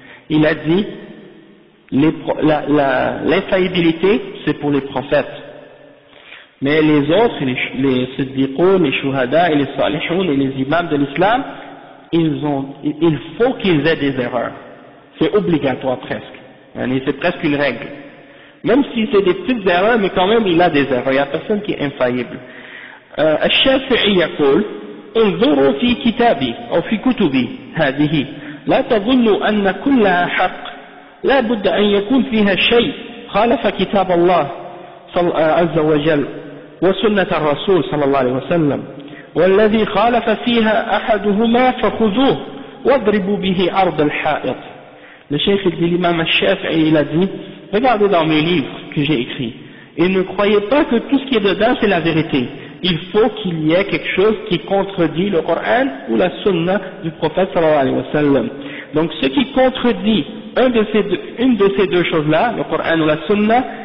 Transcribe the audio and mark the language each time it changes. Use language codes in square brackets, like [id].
[fr] Il a dit l'infaillibilité c'est pour les prophètes, mais les autres, les siddiqoun, les shuhada et les salihoun et les imams de l'islam, il faut qu'ils aient des erreurs. C'est obligatoire presque, c'est presque une règle. Même si c'est des petites erreurs, mais quand même il a des erreurs, il n'y a personne qui est infaillible. [ar] الشافعي يقول انظروا في كتابي أو في كتبي هذه لا تظنوا أن كلها حق لا بد أن يكون فيها شيء خالف كتاب الله عز وجل وسنة الرسول صلى الله عليه وسلم والذي خالف فيها أحدهما فخذوه واضربوا به أرض الحائط. [fr] Le cheikh dit l'imam al-Shafi'i il a dit regardez dans mes livres que j'ai écrits et ne croyez pas que tout ce qui est dedans c'est la vérité. Il faut qu'il y ait quelque chose qui contredit le Coran ou la Sunna du prophète sallallahu alayhi wa sallam. Donc ce qui contredit une de ces deux choses-là, le Coran ou la Sunna,